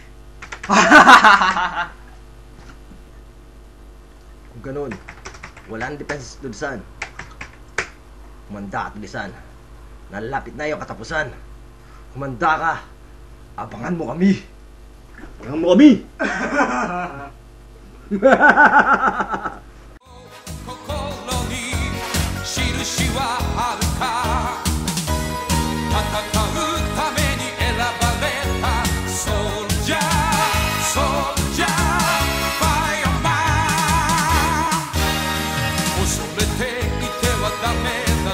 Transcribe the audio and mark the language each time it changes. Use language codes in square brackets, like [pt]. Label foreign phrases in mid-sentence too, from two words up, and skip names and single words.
[tl] Kung ganun, walang depensa sa Tulisan. Kumanda ka, Tulisan. Nalalapit na yung katapusan. Kumanda ka. Abangan mo kami. Abangan mo kami! [ja] 心に印はあるか戦うために選ばれたソルジャーソルジャーファイアマン恐れていてはダメ